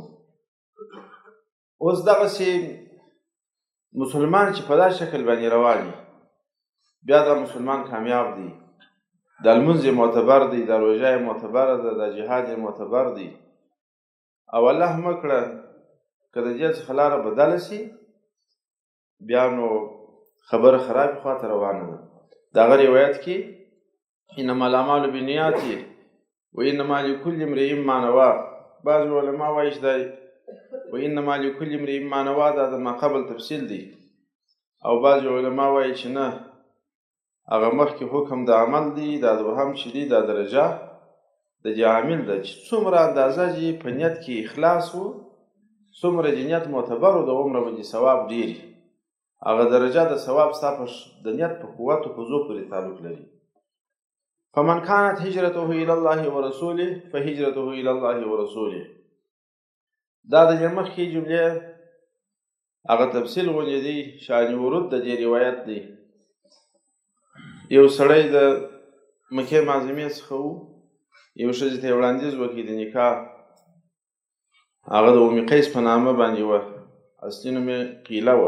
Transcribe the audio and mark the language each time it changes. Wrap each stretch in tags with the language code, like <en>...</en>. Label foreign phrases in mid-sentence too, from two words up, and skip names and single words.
<ps>اوس دغسې مسلمان چې په دا شکل باندې روان وي، بیا دا مسلمان کامیاب دی. دا لمونځ یې معتبر دی، دا روژه یې معتبره ده، دا جهاد یې معتبر دی. او الله مه کړه که د دې څخه لاره بدله شي، بیا نو خبره خرابې خواته روانه ده. د هغه روایت کې</ps> <ar>انما الاعمال بالنیات و انما لکل امرئ ما نوی،</ar> <ps>بعض علما وایي چې دا</ps> <ar>و انما لکل امرئ ما نوی</ar> <ps>دا د ما قبل تفصیل دی، او بعض علما وایي چې نه، هغه مخکې حکم د عمل دی، دا دوهم چې دی دا درجه د دې عامل ده چې څومره اندازه چې په نیت کې اخلاص و، څومره چې نیت معتبر و، د عمره باندې ثواب ډېر وي. هغه درجه د ثواب ستا د نیت په قوت و قوزو پورې تعلق لري.</ps> <ar>فمن كانت هجرته الى الله ورسوله فهجرته الى الله ورسوله.</ar> <ps>دا د دې مخکې جملې هغه تفصیل غوندې دی، شان ورود د دې روایت دی. یو سړی د مکې معظمې څخه و، یو ښځې ته یې وړاندیز وکړي د نکاح. هغه د ام قیس په نامه باندې وه، اصلي نوم یې قیله وه.</ps>